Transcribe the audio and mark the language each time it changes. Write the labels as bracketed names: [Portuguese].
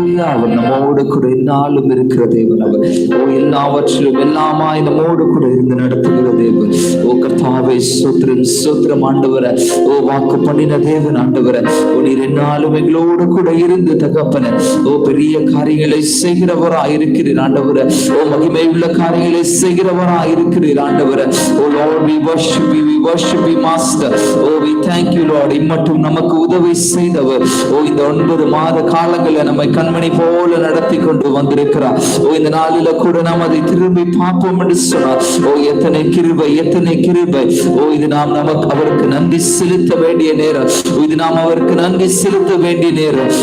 [Tamil] அவர் நம்மோடு கூட என்னாலும் இருக்கிற தேவன். அவர் எல்லாவற்றிலும் எல்லாமாய் நம்மோடு கூட இருந்து நடத்துகிற தேவன். ஓ கர்த்தாவே ஸ்தோத்திரம் ஸ்தோத்திரம் ஆண்டவரே. ஓ வாக்கு பண்ணின தேவன் ஆண்டவரே. ஓ நீர் என்னாலும் எங்களோடு கூட இருந்து தகப்பனே ஓ பெரிய காரியங்களை செய்கிறவராய் இருக்கிறீர் ஆண்டவரே. ஓ மகிமை உள்ள காரியங்களை செய்கிறவராய் இருக்கிறீர் ஆண்டவரே. [English] O Lord we worship you master. O we thank you Lord. [Tamil] இம்மட்டும் நமக்கு உதவி செய்தவர். ஓ இந்த 9 மாத காலங்களில் நம்மை கண்மணி போல நடத்தி கொண்டு வந்திருக்கிறார். ஓ இந்த நாளில கூட நாம் அதை திரும்பி பார்ப்போம் என்று சொன்னார். ஓ எத்தனை கிருபை எத்தனை கிருபை. ஓ இது நாம் நமக்கு அவருக்கு நன்றி செலுத்த வேண்டிய நேரம். இது நாம் அவருக்கு நன்றி செலுத்த வேண்டிய நேரம்.